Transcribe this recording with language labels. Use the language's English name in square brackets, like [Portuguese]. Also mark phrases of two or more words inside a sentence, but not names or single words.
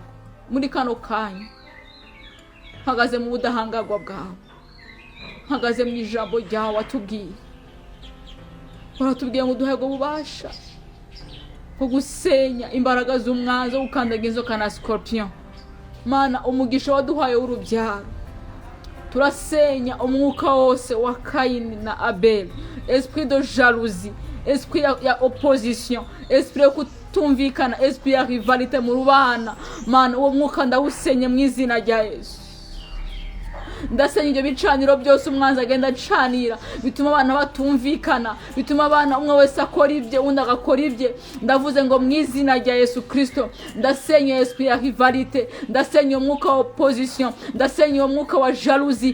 [Kinyarwanda] Muri kano kanya hagaze mu budahangarwa bwawe, hagaze mu ijambo ryawe watubwiye, waratubwiye ngo duhe ububasha bwo gusenya imbaraga z'umwanzi, gukandaga inzoka na scorpion. Mana, umugisha waduhaye w'urubyaro, turasenya umwuka wose wa Kayini na Abel, [French] esprit de jalousie, [Kinyarwanda] esprit ya opposition, esprit yo kutumvikana, esprit ya rivalité mu rubana. Mana, uwo mwuka ndawusenye mu izina rya Yesu. Ndasenya ibyo bicaniro byose umwanzi agenda acanira bituma abana batumvikana, bituma abana umwe wese akora ibye undi agakora ibye. Ndavuze ngo mu izina rya Yesu Kristo ndasenya esprit ya rivalité, ndasenya umwuka wa opposition, ndasenya umwuka wa jalousie.